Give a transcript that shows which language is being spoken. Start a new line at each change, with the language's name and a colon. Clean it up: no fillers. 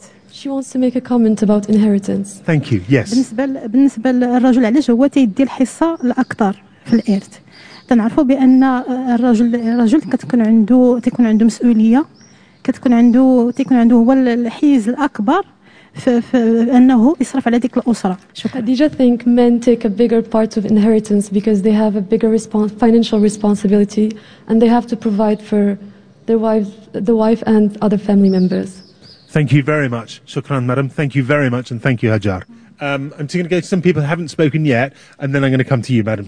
English: She wants to make a comment about inheritance. Thank you. Yes.
Arabic: بالنسبة للرجل علاش هو تيدي الحصة الأكثر في الإرث. تنعرفوا بأن الرجل كتكون عنده مسؤولية. كتكون عنده هو الحيز الأكبر في أنه يصرف على ديك الأسرة. شكرا.
English: Do you think men take a bigger part of inheritance because they have a bigger financial responsibility and they have to provide for the wife and other family members? Thank you very much. Shukran, madam. Thank you very much, and thank you, Hajar. I'm going to go to some people who haven't spoken yet, and then I'm going to come to you, madam.